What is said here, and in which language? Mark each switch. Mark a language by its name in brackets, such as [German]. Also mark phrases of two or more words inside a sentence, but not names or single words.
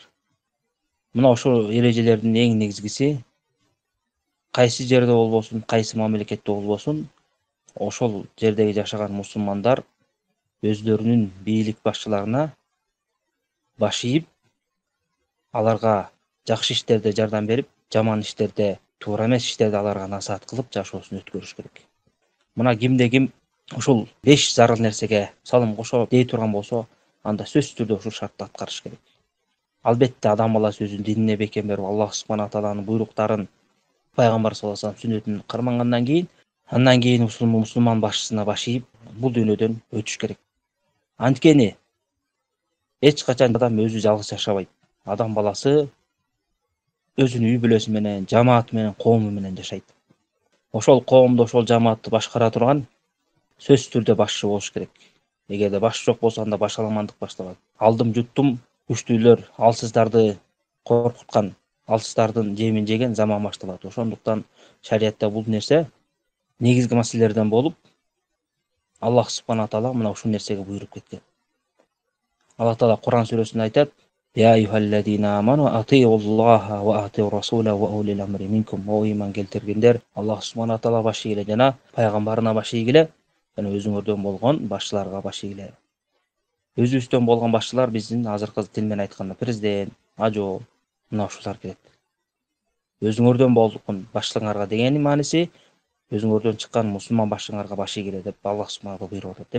[Kyrgyz] Мына ошол эрежелердин эң негизгиси кайсы жерде болбосун, кайсы мамлекетте болбосун, ошол жердеги жашаган мусулмандар өздөрүнүн бийлик башчыларына баш ийип, аларга жакшы иштерде жардам берип, жаман иштерде, туура эмес иштерде аларга насаат кылып жашоосун өткөрүш керек. Мына кимде ким ушул 5 зарыл нерсеге салым кошо дей турган болсо, анда сөзсүз түрдө ушул шартты аткарыш керек. Албетте адам баласы өзүнүн динине бекем берип, Аллах субхана тааланын буйруктарын, Пайгамбар [Arabic] صلى الله عليه وسلم [Kyrgyz] сүннөтүн кармангандан кийин, андан кийин ушул мусулман башчысына баш ийип, бул дүйнөдөн өтүш керек. Анткени эч качан адам өзү жалгыз жашабайт. Адам баласы өзүнүн үй бүлөсү менен, жамааты менен, коому менен жашайт. Ошол коомду, ошол жамаатты башкара турган сөзсүз түрдө башчы болуш керек. Эгерде баш жок болсо, анда башаламандык башталат. Алдым жуттум, күчтүүлөр алсыздарды коркуткан, алсыздардын жемин жеген заман башталат. Ошондуктан шариятта бул нерсе негизги маселелерден болуп, Аллах субхана таала мына ушул нерсеге буйруп кеткен. Аллах таала Кур'ан сүрөсүндө айтат: [Arabic] "يا أيها الذين آمنوا أطيعوا الله وأطيعوا الرسول وأولي الأمر منكم". [Kyrgyz] О ыйман келтиргендер, Аллах субхана таала баш ийгиле жана пайгамбарына баш ийгиле, жана өзүңөрдөн болгон башчыларга баш ийгиле. Өзүбүздөн болгон башчылар биздин азыркы тил менен айтканда президент, ажо, мына ушулар келет. Өзүңөрдөн болгон башчыларга дегенин мааниси өзүңөрдөн чыккан мусулман башчыңарга баш ийгиле деп Аллах субхана таала буйруп атат.